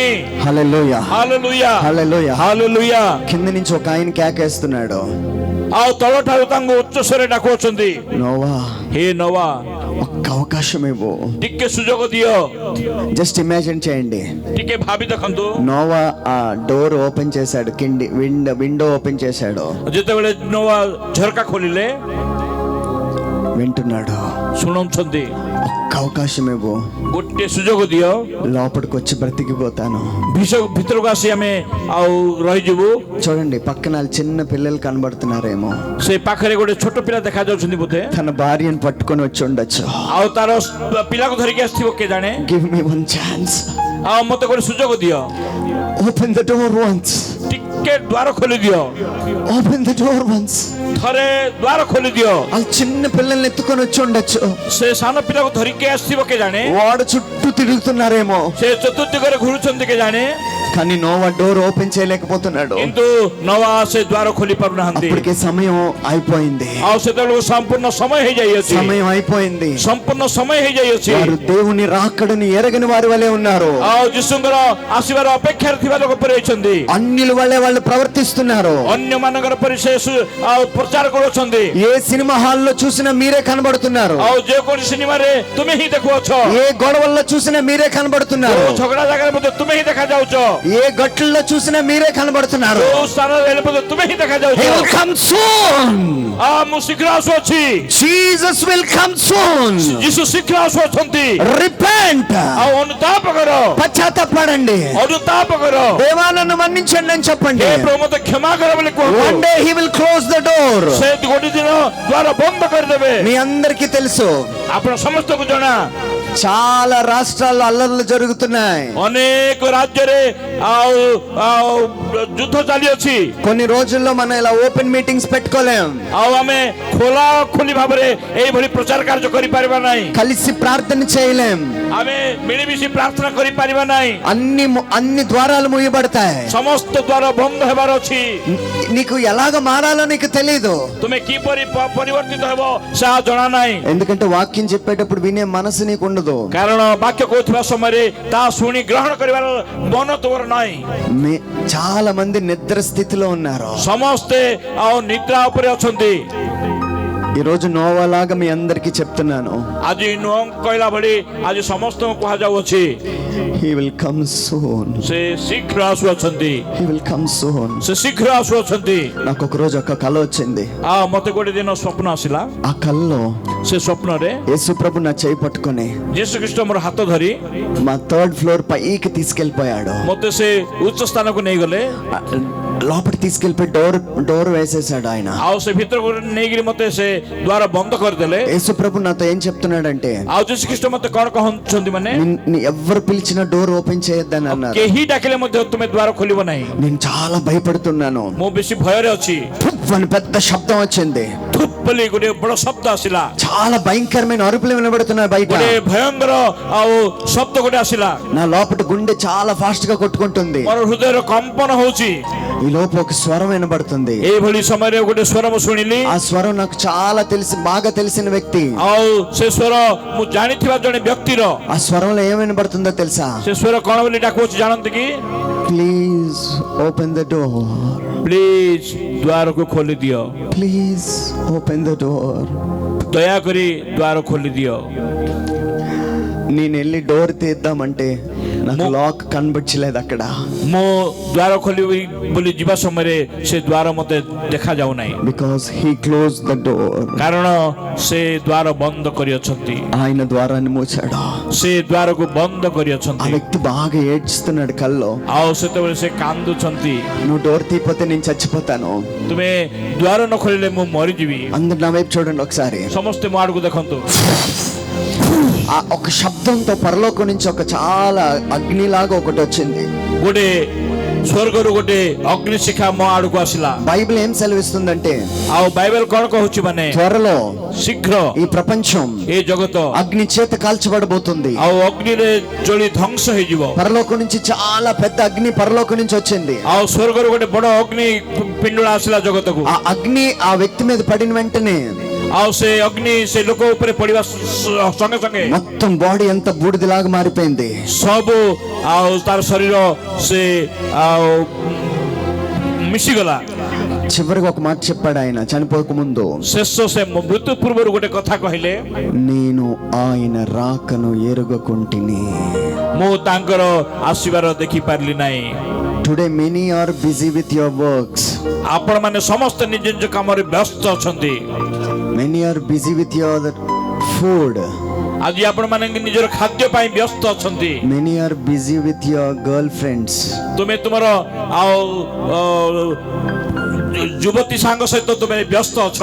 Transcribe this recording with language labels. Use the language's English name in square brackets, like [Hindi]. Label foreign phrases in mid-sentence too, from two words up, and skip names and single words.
[Telugu] హల్లెలూయా, [Odia] ହାଲେଲୁୟା, [Telugu] హల్లెలూయా. [Odia] ହାଲେଲୁୟା। [Telugu] కింద నుంచి ఒక ఆయన కేకేస్తున్నాడు, [Odia] ଆଉ ତଳଠାରୁ ତାଙ୍କୁ ଉଚ୍ଚ ସ୍ୱରରେ ଡାକୁଅଛନ୍ତି, [Telugu] నోవా [Odia] ହେ ନୋଆ, [Telugu] ఒక్క అవకాశం ఇవ్వు. [Odia] ଟିକେ ସୁଯୋଗ ଦିଅ। [English] just imagine [Telugu] చేయండి, [Odia] ଟିକେ ଭାବି ଦେଖନ୍ତୁ, [Telugu] నోవా ఆ [English] door open [Telugu] చేశాడు, [English] window open [Telugu] చేశాడు, [Odia] ଯେତେବେଳେ ନୋଆ ଝରକା ଖୋଲିଲେ [Telugu] వింటున్నాడు. [Odia] ଶୁଣୁଛନ୍ତି, [Telugu] ఒక్క అవకాశం ఇవ్వు, [Odia] ଗୋଟେ ସୁଯୋଗ ଦିଅ, [Telugu] లోపలికి వచ్చి బ్రతికిపోతాను. [Odia] ଭିତରକୁ ଆସି ଆମେ ଆଉ ରହିଯିବୁ। [Telugu] చూడండి, పక్కన చిన్న పిల్లలు కనబడుతున్నారేమో, [Odia] ସେ ପାଖରେ ଗୋଟେ ଛୋଟ ପିଲା ଦେଖାଯାଉଛନ୍ତି ବୋଧେ, [Telugu] తన భార్యను పట్టుకొని వచ్చి ఉండొచ్చు. [Odia] ଆଉ ତାର ପିଲାକୁ ଧରିକି ଆସିଥିବ କିଏ ଜାଣେ। [English] give me one chance, [Odia] ଆଉ ମତେ ଗୋଟେ ସୁଯୋଗ ଦିଅ, [English] open the door once, [Odia] ଟିକେ ଦ୍ୱାର ଖୋଲି ଦିଅ, [English] open the door once. [Odia] ଥରେ ଦ୍ୱାର ଖୋଲି ଦିଅ। [Telugu] ఆ చిన్న పిల్లల్ని ఎత్తుకొని వచ్చి ఉండొచ్చు. [Odia] ସେ ସାନ ପିଲାକୁ ଧରିକି ଆସିଥିବ କିଏ ଜାଣେ। [Telugu] వాడు చుట్టూ తిరుగుతున్నారేమో, [Odia] ସେ ଚତୁର୍ଦିଗରେ ଘୁରୁଛନ୍ତି କିଏ ଜାଣେ। [Telugu] కానీ నోవా [English] door open [Telugu] చేయలేకపోతున్నాడు. [Odia] କିନ୍ତୁ ନୋଆ ସେ ଦ୍ୱାର ଖୋଲି ପାରୁନାହାନ୍ତି। [Telugu] అప్పటికే సమయం అయిపోయింది, [Odia] ଆଉ ସେତେବେଳକୁ ସମ୍ପୂର୍ଣ୍ଣ ସମୟ ହେଇଯାଇଅଛି, [Telugu] సమయం అయిపోయింది. [Odia] ସମ୍ପୂର୍ଣ୍ଣ ସମୟ ହେଇଯାଇଅଛି। [Telugu] వారు దేవుని రాకడని ఎరగని వారి వలె ఉన్నారు. [Odia] ଆଉ ଯୀଶୁଙ୍କର ଆସିବାର ଅପେକ୍ଷାରେ ଥିବା ଲୋକ ପରି ହେଇଛନ୍ତି। [Telugu] అన్యుల వలె వాళ్ళు ప్రవర్తిస్తున్నారు. [Odia] ଅନ୍ୟମାନଙ୍କର ପରି ସେ ଆଉ ପ୍ରଚାର କରୁଛନ୍ତି। [Telugu] ఏ సినిమా హాల్లో చూసినా మీరే కనబడుతున్నారు. [Odia] ଆଉ ଯେକୌଣସି ସିନେମାରେ ତୁମେ ହିଁ ଦେଖୁଅଛ, [Telugu] ఏ గొడవల్లో చూసినా మీరే కనబడుతున్నారు. [Odia] ଝଗଡ଼ା ଜାଗାରେ ମଧ୍ୟ ତୁମେ ହିଁ ଦେଖାଯାଉଛ, [Telugu] ఏ గట్లలో చూసినా మీరే కనబడుతున్నారు. [Odia] ଯୋଉ ସ୍ଥାନରେ ହେଲେ ମଧ୍ୟ ତୁମେ ହିଁ ଦେଖାଯାଉଛ। [English] He will come soon. [Odia] ମୁଁ ଶୀଘ୍ର ଆସୁଅଛି, [English] Jesus will come soon. [Odia] ଯୀଶୁ ଶୀଘ୍ର ଆସୁଅଛନ୍ତି। [English] Repent. [Odia] ଆଉ ଅନୁତାପ କର, [Telugu] పశ్చాత్తాపడండి. [Odia] ଅନୁତାପ కర। [Telugu] దేవా నన్ను మన్నించండి అని చెప్పండి. [Odia] ହେ ପ୍ରଭୁ ମତେ କ୍ଷମା କର ବୋଲି କୁହ। [English] One day he will close the door. [Odia] ସେ ଗୋଟେ ଦିନ ଦ୍ୱାର ବନ୍ଦ କରିଦେବେ। [Telugu] మీ అందరికీ తెలుసు, [Odia] ଆପଣ ସମସ୍ତଙ୍କୁ ଜଣା, [Telugu] చాలా రాష్ట్రాల్లో అల్లర్లు జరుగుతున్నాయి. [Odia] ଅନେକ ରାଜ୍ୟରେ ଆଉ ଯୁଦ୍ଧ ଚାଲିଅଛି। [Telugu] కొన్ని రోజుల్లో మనం ఇలా [English] open meetings [Telugu] పెట్టుకోలేం. [Odia] ଆଉ ଆମେ ଖୋଲା ଖୋଲି ଭାବରେ ଏଇଭଳି ପ୍ରଚାର କାର୍ଯ୍ୟ କରିପାରିବା ନାହିଁ। [Telugu] కలిసి ప్రార్థన చేయలేం. [Odia] ଆମେ ମିଳିମିଶି ପ୍ରାର୍ଥନା କରିପାରିବା ନାହିଁ। [Telugu] అన్ని ద్వారాలు మూయబడతాయి. [Odia] ସମସ୍ତ ଦ୍ୱାର ବନ୍ଦ ହେବାର ଅଛି। [Telugu] నీకు ఎలాగ మారాలో నీకు తెలియదు. [Odia] ତୁମେ କିପରି ପରିବର୍ତ୍ତିତ ହେବ ସେ ଜଣା ନାହିଁ। [Telugu] ఎందుకంటే వాక్యం చెప్పేటప్పుడు వినే మనసు నీకు ఉండదు. [Odia] କାରଣ ବାକ୍ୟ କହୁଥିବା ସମୟରେ ତା ଶୁଣି ଗ୍ରହଣ କରିବାର ମନ ତୁମର ନାହିଁ। [Telugu] చాలా మంది నిద్ర స్థితిలో ఉన్నారు. [Odia] ସମସ୍ତେ ଆଉ ନିଦ୍ରା ଉପରେ ଅଛନ୍ତି। [Telugu] ఈ రోజు నోవాలాగా మీ అందరికీ చెప్తున్నాను, [Odia] ଆଜି ନୋଆ କହିଲା ଭଳି ଆଜି ସମସ୍ତଙ୍କୁ କୁହାଯାଉଅଛି, [English] he will come soon. [Odia] ସେ ଶୀଘ୍ର ଆସୁଅଛନ୍ତି, [English] he will come soon. [Odia] ସେ ଶୀଘ୍ର ଆସୁଅଛନ୍ତି। [Telugu] నాకు ఒక రోజు ఒక కల వచ్చింది. [Odia] ମତେ ଗୋଟେ ଦିନ ସ୍ୱପ୍ନ ଆସିଲା। [Telugu] ఆ కల్లో [Odia] ସେ ସ୍ୱପ୍ନରେ [Telugu] యేసు ప్రభు నా చేయి పట్టుకొని [Odia] ଯୀଶୁ ଖ୍ରୀଷ୍ଟ ମୋର ହାତ ଧରି [Telugu] మా 3rd ఫ్లోర్ పైకి తీసుకెళ్లిపోయాడు. [Odia] ମତେ ସେ ଉଚ୍ଚ ସ୍ଥାନକୁ ନେଇଗଲେ। [Telugu] లోపలికి తీసుకెళ్లిపోయి డోర్ వేసేసాడు ఆయన. [Odia] ଆଉ ସେ ଭିତରକୁ ନେଇକିରି ମତେ ସେ ଦ୍ୱାର ବନ୍ଦ କରିଦେଲେ। [Telugu] యేసు ప్రభు నాతో ఏం చెప్తున్నాడంటే, [Odia] ଆଉ ଯୀଶୁ ଖ୍ରୀଷ୍ଟ ମତେ କଣ କହୁଛନ୍ତି ମାନେ, [Telugu] ఎవరు పిలిచినా [English] door open [Telugu] చేయొద్దని అన్నారు. [Odia] କେହି ଡାକିଲେ ମଧ୍ୟ ତୁମେ ଦ୍ୱାର ଖୋଲିବ ନାହିଁ। [Telugu] నేను చాలా భయపడుతున్నాను. [Odia] ମୁଁ ବେଶୀ ଭୟରେ ଅଛି। [Telugu] థుప్ అని పెద్ద శబ్దం వచ్చింది. [Odia] ଥୁପ୍ ବୋଲି ଗୋଟେ ବଡ ଶବ୍ଦ ଆସିଲା। [Telugu] చాలా భయంకరమైన అరుపులు వినబడుతున్నాయి బయట. [Odia] ଗୋଟେ ଭୟଙ୍କର ଆଉ ଶବ୍ଦ ଗୋଟେ ଆସିଲା। [Telugu] నా లోపల గుండె చాలా ఫాస్ట్ గా కొట్టుకుంటుంది. [Odia] ମୋର ହୃଦୟର କମ୍ପନ ହଉଛି। [Telugu] ఈ లోపు ఒక స్వరం వినబడుతుంది. [Odia] ଏଇଭଳି ସମୟରେ ଗୋଟେ ସ୍ୱର ମୁଁ ଶୁଣିଲି। [Telugu] ఆ స్వరం నాకు చాలా బాగా తెలిసిన వ్యక్తి. [Odia] ଆଉ ସେ ସ୍ୱର ମୁଁ ଜାଣିଥିବା ଜଣେ ବ୍ୟକ୍ତିର। [Telugu] ఆ స్వరంలో ఏం వినబడుతుందో తెలుసా? [Odia] ସେ ସ୍ୱର କଣ ବୋଲି ଡାକୁଅଛି ଜାଣନ୍ତି କି? [English] please open the door. [Odia] ପ୍ଲିଜ ଦ୍ୱାରକୁ ଖୋଲି ଦିଅ। [English] please open the door. [Odia] ଦୟାକରି ଦ୍ୱାର ଖୋଲି ଦିଅ। [Telugu] నేను వెళ్ళి డోర్ తీద్దామంటే నాకు లాక్ కనబడలేదు అక్కడ. [Odia] ମୁଁ ଦ୍ୱାର ଖୋଲିବି ବୋଲି ଯିବା ସମୟରେ ସେ ଦ୍ୱାର ମୋତେ ଦେଖା ଯାଉନାହିଁ, [English] because he close the door. [Odia] କାରଣ ସେ ଦ୍ୱାର ବନ୍ଦ କରିଅଛନ୍ତି. [Telugu] ఆయన ద్వారాన్ని మూసాడు. [Odia] ସେ ଦ୍ୱାରକୁ ବନ୍ଦ [Telugu] ఆ [Odia] କରିଅଛନ୍ତି. [Telugu] వ్యక్తి బాగా ఏడ్చుతున్నాడు కల్లో. [Odia] ଆଉ ସେତେବେଳେ ସେ କାନ୍ଦୁଛନ୍ତି, [Telugu] నువ్వు డోర్ తీయపోతే నేను చచ్చిపోతాను. [Odia] ତୁମେ ଦ୍ୱାର ନ ଖୋଲିଲେ ମୁଁ ମରିଯିବି. [Telugu] అందరు నా వైపు చూడండి ఒకసారి. [Odia] ସମସ୍ତେ ମୋ ଆଡ଼କୁ ଦେଖନ୍ତୁ. [Telugu] ఆ ఒక శబ్దంతో పరలోకం నుంచి ఒక చాలా అగ్నిలాగా ఒకటి వచ్చింది. [Odia] ଗୋଟେ ସ୍ୱର୍ଗରୁ ଗୋଟେ ଅଗ୍ନିଶିଖା ମୋ ଆଡ଼କୁ ଆସିଲା. [Telugu] బైబిల్ ఏం సెలవిస్తుందంటే [Odia] ଆଉ ବାଇବେଲ କଣ କହୁଛି ମାନେ [Telugu] త్వరలో [Odia] ଶୀଘ୍ର [Telugu] ఈ ప్రపంచం [Odia] ଏ ଜଗତ [Telugu] అగ్ని చేత కాల్చబడబోతుంది. [Odia] ଆଉ ଅଗ୍ନିରେ ଜଳି ଧ୍ୱଂସ ହେଇଯିବ. [Telugu] పరలోకం నుంచి చాలా పెద్ద అగ్ని పరలోకం నుంచి వచ్చింది. [Odia] ଆଉ ସ୍ୱର୍ଗରୁ ଗୋଟେ ବଡ ଅଗ୍ନି ପିଣ୍ଡୁଳା ଆସିଲା ଜଗତକୁ. [Telugu] ఆ అగ్ని ఆ వ్యక్తి మీద పడిన వెంటనే [Odia] ଆଉ ସେ ଅଗ୍ନି ସେ ଲୋକ ଉପରେ ପଡିବା ସଙ୍ଗେ ସଙ୍ଗେ [Telugu] మొత్తం బాడీ అంతా బూడిదలాగా మారిపోయింది. [Odia] ସବୁ ଆଉ ତାର ଶରୀର ସେ ଆଉ ମିଶିଗଲା. [Telugu] చివరికి ఒక మాట చెప్పాడు ఆయన చనిపోక ముందు. [Odia] ଶେଷ ସେ ମୃତ୍ୟୁ ପୂର୍ବରୁ ଗୋଟେ କଥା କହିଲେ, [Telugu] నేను ఆయన రాకను ఎరుగకుంటిని. [Odia] ମୁଁ ତାଙ୍କର ଆସିବାର ଦେଖିପାରିଲି ନାହିଁ. [English] today many are busy with your works. [Odia] ଆପଣମାନେ ସମସ୍ତେ ନିଜ ନିଜ କାମରେ ବ୍ୟସ୍ତ ଅଛନ୍ତି. [English] many are busy with your food. [Odia] ଆଜି ଆପଣମାନେ ନିଜର ଖାଦ୍ୟ ପାଇଁ ବ୍ୟସ୍ତ ଅଛନ୍ତି. [English] many are busy with your girl friends. [Odia] ତୁମେ ତୁମର ଆଉ ଯୁବତୀ ସାଙ୍ଗ ସହିତ ତୁମେ ବ୍ୟସ୍ତ ଅଛ.